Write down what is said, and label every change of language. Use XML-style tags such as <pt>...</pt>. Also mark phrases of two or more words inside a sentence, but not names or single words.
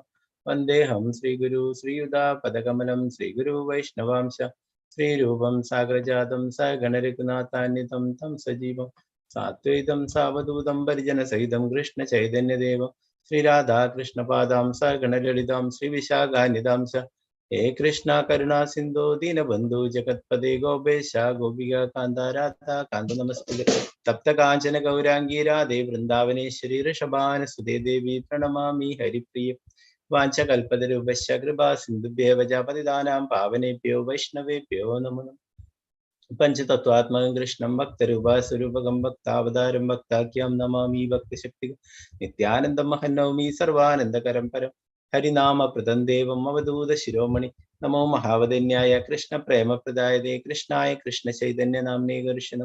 <sa>വന്ദേഹം ശ്രീഗുരു ശ്രീയുതാപദകമലം ശ്രീഗുരു വൈഷ്ണവാംശ ശ്രീരൂപം സാഗ്രജാതം സഗണരഘുനാഥാന്വിതം തം സജീവം സാത്വൈതം സാവധൂതം പരിജനസഹിതം കൃഷ്ണ ചൈതന്യദേവം ശ്രീരാധാകൃഷ്ണപാദാം സഗണലളിതാം ശ്രീവിശാഖാന്വിതാംശ ഹേ കൃഷ്ണ കരുണാ സിന്ധോ ദീനബന്ധു ജഗത്പദേ ഗോപേശ ഗോപിക കാന്ത രാധാ കാന്ത നമസ്തുതേ. തപ്ത കാഞ്ചന ഗൗരാംഗീ രാധേ വൃന്ദാവനേശ്വരി ഋഷഭാനുസുതേ ദേവി പ്രണമാമി ഹരിപ്രിയ. വാഞ്ചകൽപതരൂപശ്ച കൃപാ സിന്ധുഭ്യേവ ച പതിതാനാം പാവനേഭ്യോ വൈഷ്ണവേഭ്യോ നമോ നമഃ. പഞ്ചതത്വാത്മകം കൃഷ്ണം ഭക്തരൂപസ്വരൂപകം ഭക്താവതാരം ഭക്താഖ്യം നമാമി ഭക്തിശക്തി. നിത്യാനന്ദം മഹന്നൗമി സർവാനന്ദകരം പരം ഹരിനാമപ്രദം ദേവം അവധൂത ശിരോമണി. നമോ മഹാവദന്യായ കൃഷ്ണ പ്രേമപ്രദായതേ കൃഷ്ണായ കൃഷ്ണ ചൈതന്യ നാമ്നേ കർഷണം.</sa>